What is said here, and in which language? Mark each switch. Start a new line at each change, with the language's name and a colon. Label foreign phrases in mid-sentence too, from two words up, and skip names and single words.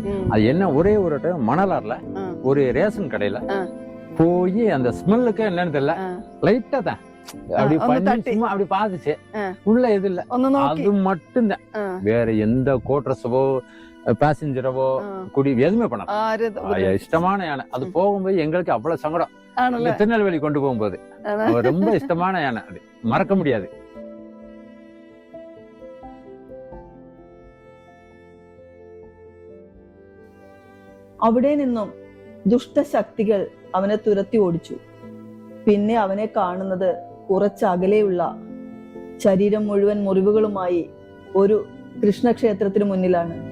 Tamil: அது என்ன, ஒரே ஒரு மணலாறுல ஒரு ரேஷன் கடையில போய் அந்த ஸ்மெல்லுக்கு என்னன்னு தெரியல, லைட்டா தான் அப்படி பண்ணி சும்மா அப்படி பாத்துச்சு, உள்ள எது இல்ல, அது மட்டும்தான். வேற எந்த கோட்ரஸவோ பேசஞ்சரவோ குடி எதுவுமே பண்ணல. இஷ்டமான யானை. அது போகும்போது எங்களுக்கு அவ்வளவு சங்கடம். திருநெல்வேலி கொண்டு போகும்போது ரொம்ப இஷ்டமான யானை, அது மறக்க முடியாது.
Malayalam: അവിടെ നിന്നും ദുഷ്ടശക്തികൾ അവനെ തുരത്തി ഓടിച്ചു. പിന്നെ അവനെ കാണുന്നത് കുറച്ചകലെയുള്ള ശരീരം മുഴുവൻ മുറിവുകളുമായി ഒരു കൃഷ്ണക്ഷേത്രത്തിന് മുന്നിലാണ്.